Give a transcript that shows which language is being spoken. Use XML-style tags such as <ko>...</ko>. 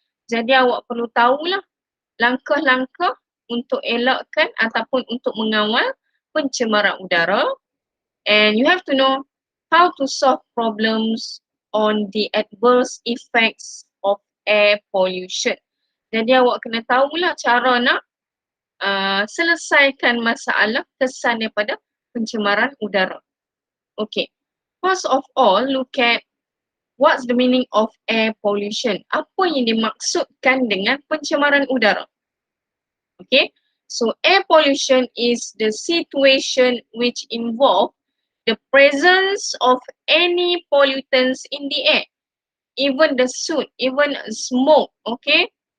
<ms>Jadi awak perlu tahulah langkah-langkah untuk elakkan ataupun untuk mengawal pencemaran udara.</ms> <en>And you have to know how to solve problems on the adverse effects of air pollution.</en> <ms>Jadi awak kena tahulah cara nak selesaikan masalah kesan daripada pencemaran udara. Okay.</ms> <en>First of all, look at what's the meaning of air pollution.</en> <ms>Apa yang dimaksudkan dengan pencemaran udara? Okay.</ms> <en>So air pollution is the situation which involve the presence of any pollutants in the air, even the soot, even smoke, okay?</en>